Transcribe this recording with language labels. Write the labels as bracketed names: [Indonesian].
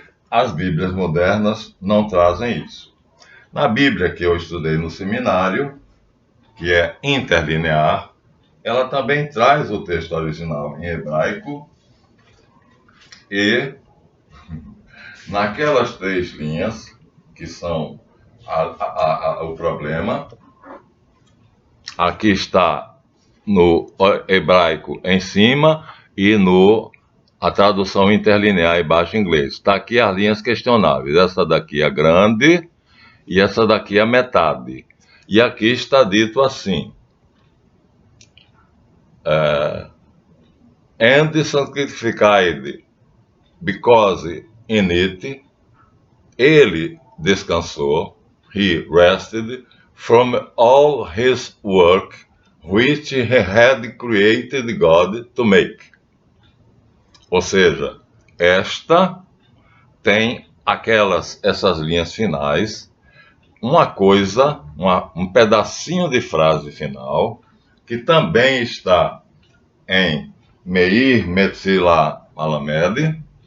[Portuguese] As Bíblias modernas não trazem isso. Na Bíblia que eu estudei no seminário, que é interlinear, ela também traz o texto original em hebraico e naquelas 3 linhas, que são o problema, aqui está no hebraico em cima e a tradução interlinear embaixo em inglês. Está aqui as linhas questionáveis. Essa daqui é grande e essa daqui é a metade. E aqui está dito assim: [English] and sanctified because in it, [Portuguese] ele descansou, [English] he rested, from all his work which he had created God to make. [Portuguese] Ou seja, esta tem essas linhas finais, uma coisa, um pedacinho de frase final, que também está em Meir Metzila Malamed,